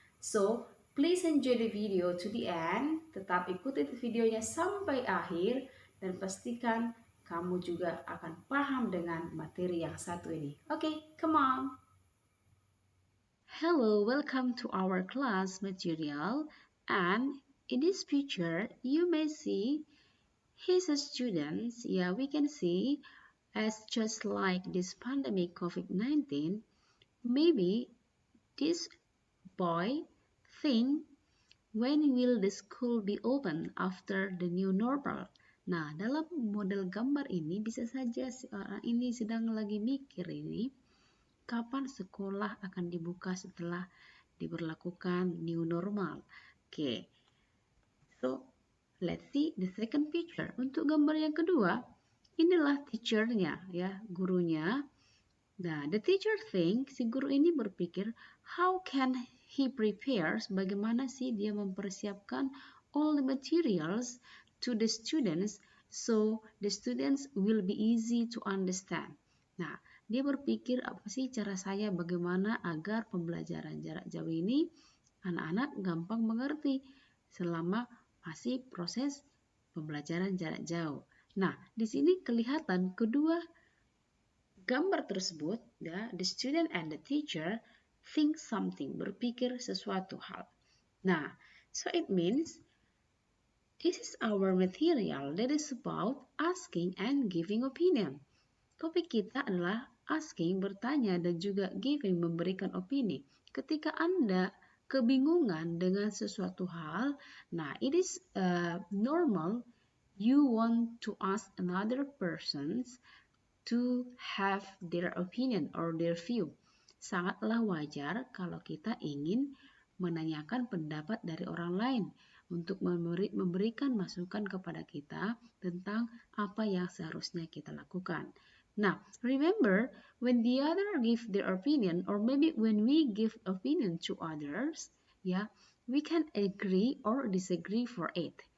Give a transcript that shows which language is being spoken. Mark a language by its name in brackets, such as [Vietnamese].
[English] So, please enjoy the video to the end. [Indonesian] Tetap ikuti videonya sampai akhir dan pastikan kamu juga akan paham dengan materi yang satu ini. [English] Okay, come on. Hello, welcome to our class material. And in this picture, you may see his students. Yeah, we can see as just like this pandemic COVID-19, maybe this boy think when will the school be open after the new normal. [Indonesian] Nah, dalam model gambar ini bisa saja si orang ini sedang lagi mikir ini kapan sekolah akan dibuka setelah diberlakukan new normal. Oke. [English] So, let's see the second picture. [Indonesian] Untuk gambar yang kedua, inilah teachernya ya, gurunya. [English] Nah, the teacher think, [Indonesian] si guru ini berpikir, [English] how can he prepares, [Indonesian] bagaimana sih dia mempersiapkan [English] all the materials to the students so the students will be easy to understand. [Indonesian] Nah, dia berpikir apa sih cara saya bagaimana agar pembelajaran jarak jauh ini anak-anak gampang mengerti selama masih proses pembelajaran jarak jauh. Nah, di sini kelihatan kedua gambar tersebut, ya, [English] the student and the teacher think something, [Indonesian] berpikir sesuatu hal. [English] Nah, so it means this is our material that is about asking and giving opinion. [Indonesian] Topik kita adalah asking, bertanya, dan juga giving, memberikan opini. Ketika Anda kebingungan dengan sesuatu hal, [English] nah, it is normal you want to ask another persons to have their opinion or their view. [Indonesian] Sangatlah wajar kalau kita ingin menanyakan pendapat dari orang lain untuk memberikan masukan kepada kita tentang apa yang seharusnya kita lakukan. [English] Now, remember, when the other give their opinion, or maybe when we give opinion to others, we can agree or disagree for it.